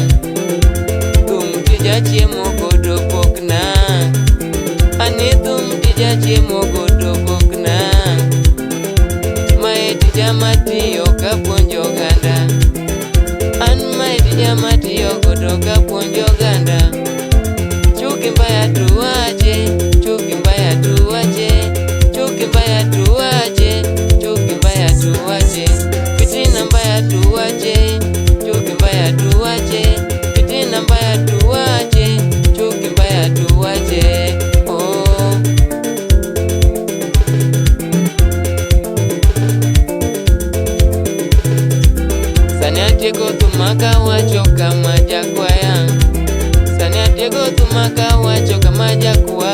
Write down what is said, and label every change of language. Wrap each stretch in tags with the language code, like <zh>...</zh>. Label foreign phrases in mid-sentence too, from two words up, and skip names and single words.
<luo>Thum tija chiemo godo pokna, ani thum tija chiemo godo pokna. Maeti jamatiyo kapuonjo ganda, an maeti jamatiyo godo kapuonjo ganda.</luo> <sw>Chuki mbaya tuwache, chuki mbaya tuwache, chuki mbaya tuwache, chuki mbaya tuwache, fitina mbaya tuwache, chuki mbaya tuwache, fitina mbaya tuwache, chuki mbaya tuwache.</sw> <luo>Sani atieko thumaka wacho kama jakwaya, sani atieko thumaka wacho kama jakwaya.</luo>